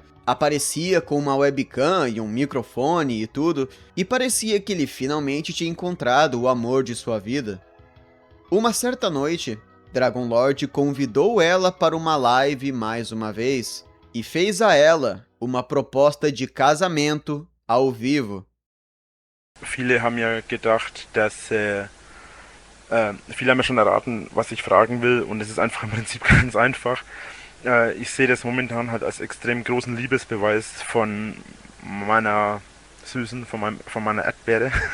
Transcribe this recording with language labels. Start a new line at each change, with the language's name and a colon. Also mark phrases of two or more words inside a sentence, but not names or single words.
Portuguese: Aparecia com uma webcam e um microfone e tudo, e parecia que ele finalmente tinha encontrado o amor de sua vida. Uma certa noite, Dragon Lord convidou ela para uma live mais uma vez, e fez a ela uma proposta de casamento ao vivo.
German: Viele haben ja gedacht, dass viele haben ja schon erraten, was ich fragen will, und es ist einfach im Prinzip ganz einfach. Ich sehe das momentan halt als extrem großen Liebesbeweis von meiner Süßen, von meiner Erdbeere.